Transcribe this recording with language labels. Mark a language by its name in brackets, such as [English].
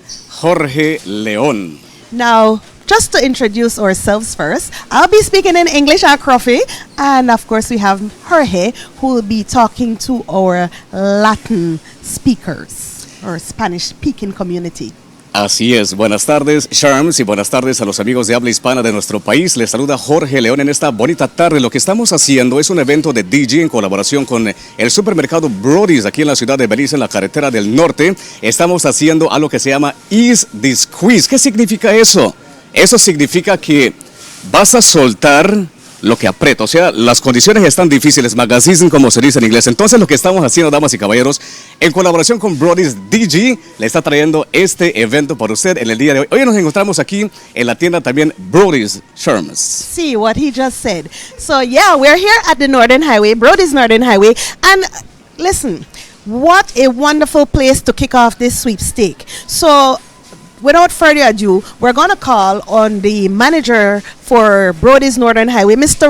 [English] Jorge León. Now, just to introduce ourselves first, I'll be speaking in English at 𝗲𝗃𝗿𝗆, and of course we have Jorge, who will be talking to our Latin speakers, or Spanish-speaking community. [Spanish] Así es, buenas tardes Sharms y buenas tardes a los amigos de habla hispana de nuestro país. Les saluda Jorge León en esta bonita tarde. Lo que estamos haciendo es un evento de Digi en colaboración con el supermercado Brodies aquí en la ciudad de Belice, en la carretera del norte. Estamos haciendo algo que se llama Ease the Squeeze. ¿Qué significa eso? Eso significa que vas a soltar lo que aprieta, o sea, las condiciones están difíciles, magazine como se dice en inglés. Entonces lo que estamos haciendo, damas y caballeros, en colaboración con Brodies Digi, le está trayendo este evento para usted en el día de hoy. Hoy nos encontramos aquí en la tienda también Brodies Sharms. [English] See what he just said. So yeah, we're here at the Northern Highway, Brodies Northern Highway, and listen, what a wonderful place to kick off this sweepstake. So without further ado, we're going to call on the manager for Brodies Northern Highway, Mr.